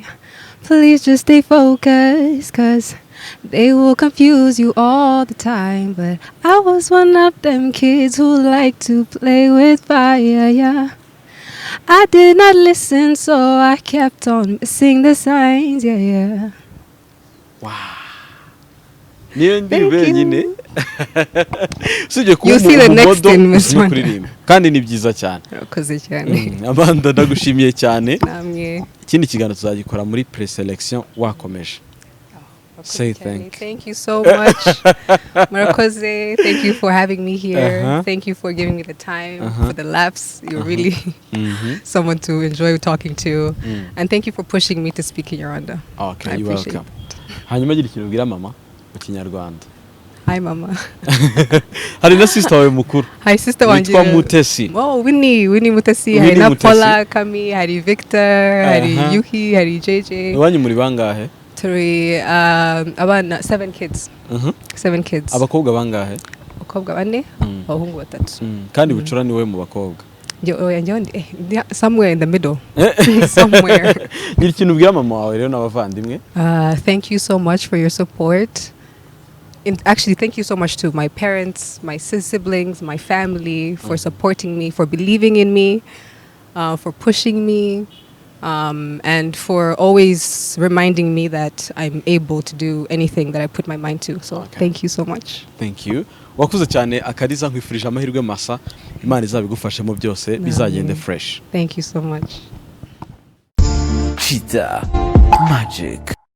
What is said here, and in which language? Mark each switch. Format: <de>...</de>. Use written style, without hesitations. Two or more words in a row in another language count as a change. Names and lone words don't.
<en>Please just stay focused, 'cause they will confuse you all the time. But I was one of them kids who like to play with fire, yeah. I did not listen, so I kept on missing the signs, yeah.</en> <rw>Wow. Niyo ndi wenyine. Sije ku</rw> <en>You see the next in Miss Rwanda.</en> <rw>Kandi ni byiza cyane. Urakoze cyane. Amanda ndagushimiye cyane. Namwe. Ikindi kiganiro tuzagikora muri pre-selection wakomeje.</rw> <en>Say thank you so much. Murakoze, thank you for having me here. Thank you for giving me the time, for the laughs. You're really someone to enjoy talking to. And thank you for pushing me to speak in Rwanda. Okay, you're welcome.</en> <rw>Hanyuma gira ikintu ubwira mama mu kinyarwanda.</rw> <en>Hi mama.</en> <rw>Hari na sister wawe mukuru.</rw> <en>Hi sister wanje.</en> <rw>Witwa Mutesi. Oh, Winnie Mutesi, hari na Paula, Kami, hari Victor, hari Yuhi, hari JJ. Iwanyu muri bangahe?</rw> <en>Three abana 7 kids. 7 kids.</en> <rw>Abakobwa bangahe? Abakobwa bane, abahungu batatu. Kandi bucura ni we mu bakobwa.</rw> <en>Somewhere in the middle. Somewhere.</en> <rw>Gira ikintu ubwira mama wawe rero n'abavandimwe.</rw> <en>Thank you so much for your support. Actually, thank you so much to my parents, my siblings, my family for supporting me, for believing in me, for pushing me, and for always reminding me that I'm able to do anything that I put my mind to. So thank you so much. Thank you.</en> <rw>Wakuze cyane akariza nkwifurije amahirwe masa. Imana izabigufashemo byose bizagende fresh.</rw> <en>Thank you so much. CHiTA MAGiC.</en>